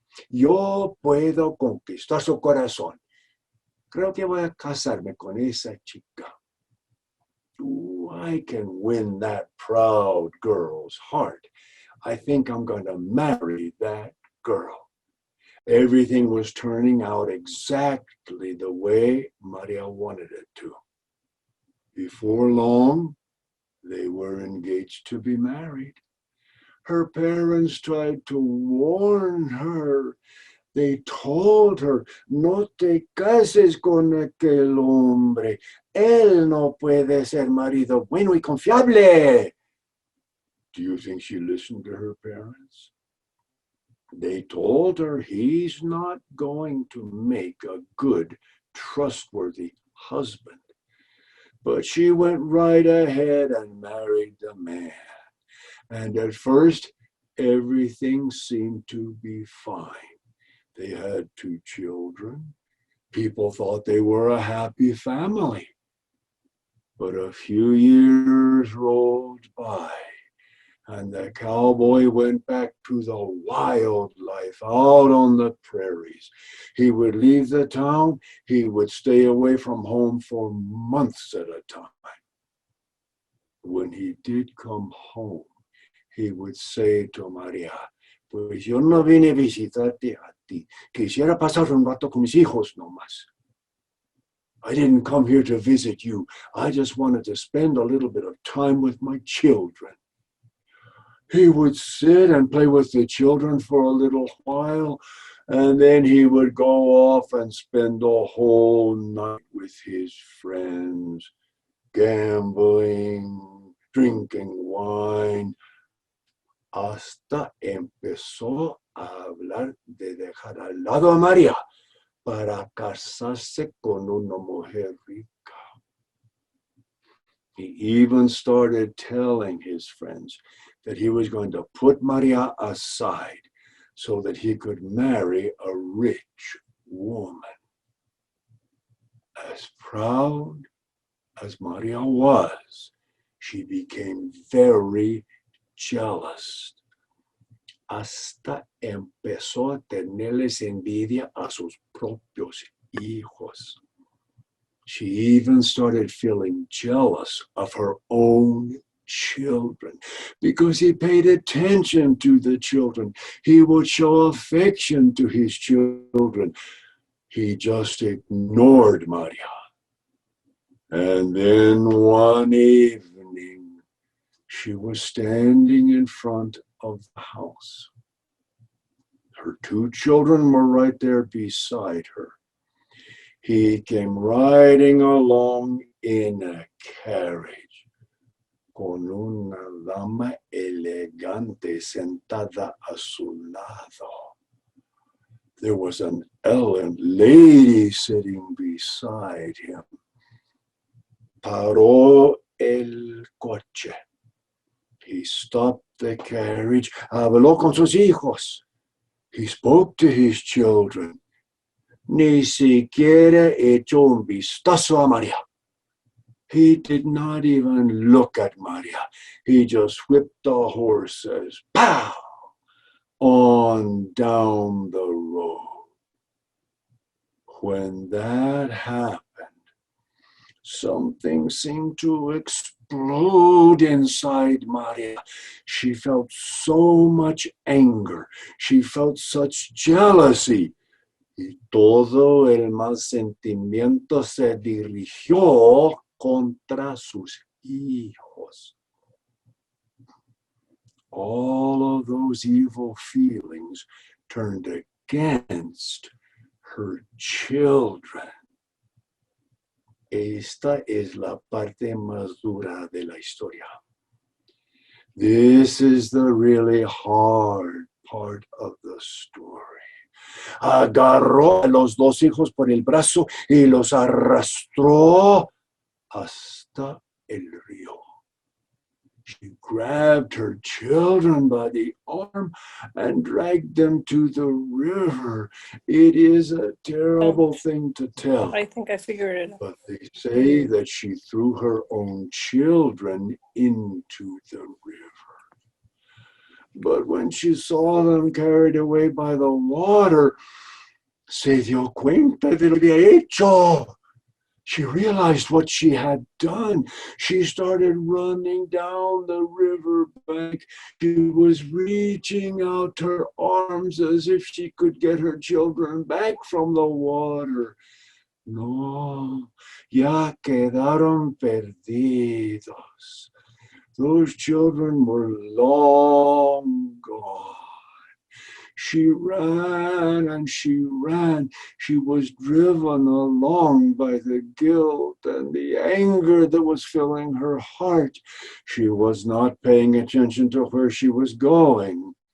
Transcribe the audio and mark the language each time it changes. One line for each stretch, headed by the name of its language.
Spanish: Yo puedo conquistar su corazón. Creo que voy a casarme con esa chica.
English: Ooh, I can win that proud girl's heart. I think I'm going to marry that girl." Everything was turning out exactly the way Maria wanted it to. Before long, they were engaged to be married. Her parents tried to warn her.
Spanish: They told her, "No te cases con aquel hombre. Él no puede ser marido bueno y confiable."
English: Do you think she listened to her parents? They told her he's not going to make a good, trustworthy husband. But she went right ahead and married the man. And at first, everything seemed to be fine. They had 2 children. People thought they were a happy family. But a few years rolled by, and the cowboy went back to the wild life out on the prairies. He would leave the town. He would stay away from home for months at a time. When he did come home, he would say to Maria,
Spanish: "Pues yo no vine a visitarte a ti. Quisiera pasar un rato con mis hijos nomás.
English: I didn't come here to visit you. I just wanted to spend a little bit of time with my children." He would sit and play with the children for a little while, and then he would go off and spend the whole night with his friends, gambling, drinking wine.
Spanish: Hasta empezó a hablar de dejar al lado a María para casarse con una mujer rica.
English: He even started telling his friends that he was going to put Maria aside so that he could marry a rich woman. As proud as Maria was, she became very jealous.
Spanish: Hasta empezó a tenerles envidia a sus propios hijos.
English: She even started feeling jealous of her own children because he paid attention to the children. He would show affection to his children. He just ignored Maria. And then one evening, she was standing in front of the house. Her 2 children were right there beside her. He came riding along in a carriage
Spanish: con una dama elegante sentada a su lado.
English: There was an elegant lady sitting beside him.
Spanish: Paró el coche.
English: He stopped the carriage.
Spanish: Habló con sus hijos.
English: He spoke to his children.
Spanish: Ni siquiera echó un vistazo a María.
English: He did not even look at Maria. He just whipped the horses, pow, on down the road. When that happened, something seemed to explode inside Maria. She felt so much anger. She felt such jealousy.
Spanish: Y todo el mal sentimiento se dirigió contra sus hijos.
English: All of those evil feelings turned against her children.
Spanish: Esta es la parte más dura de la historia.
English: This is the really hard part of the story.
Spanish: Agarró a los dos hijos por el brazo y los arrastró hasta el río.
English: She grabbed her children by the arm and dragged them to the river. It is a terrible thing to tell. I think I figured it out. But they say that she threw her own children into the river. But when she saw them carried away by the water,
Spanish: se dio cuenta de lo que había hecho.
English: She realized what she had done. She started running down the river bank. She was reaching out her arms as if she could get her children back from the water.
Spanish: No, ya quedaron perdidos.
English: Those children were long gone. She ran and she ran. She was driven along by the guilt and the anger that was filling her heart. She was not paying attention to where she was going.